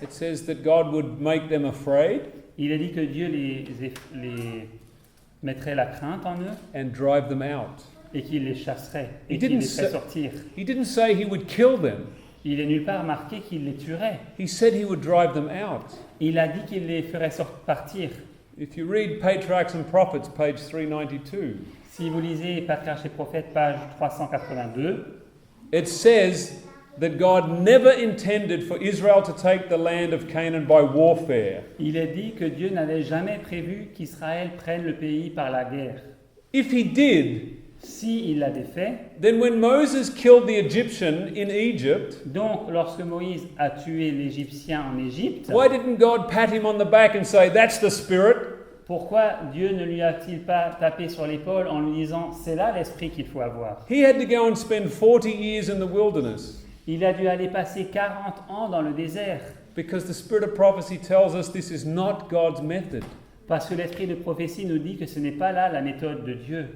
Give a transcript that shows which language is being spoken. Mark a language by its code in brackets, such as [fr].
[en] it says that God would make them afraid [fr] il est dit que Dieu les mettrait la crainte en eux [en] and drive them out. [fr] et qu'il les chasserait et [en] He [fr] qu'il [en] didn't [fr] les ferait [en] say- [fr] sortir. [en] He didn't say he would kill them. [fr] Il est nulle part marqué qu'il les tuerait. [en] He said he would drive them out. [fr] Il a dit qu'il les ferait partir. [en] If you read Patriarchs and Prophets, page 392, [fr] Si vous lisez Patriarches et Prophètes, page 382, [en] it says that God never intended for Israel to take the land of Canaan by warfare. [fr] il est dit que Dieu n'avait jamais prévu qu'Israël prenne le pays par la guerre. [en] If he did, [fr] Si il l'avait fait, [en] then when Moses killed the Egyptian in Egypt, [fr] donc lorsque Moïse a tué l'Égyptien en Égypte, [en] why didn't God pat him on the back and say, "That's the spirit"? [fr] pourquoi Dieu ne lui a-t-il pas tapé sur l'épaule en lui disant c'est là l'esprit qu'il faut avoir? [en] He had to go and spend 40 years in the wilderness [fr] Il a dû aller passer 40 ans dans le désert [en] because the spirit of prophecy tells us this is not God's method. [fr] parce que l'esprit de prophétie nous dit que ce n'est pas là la méthode de Dieu.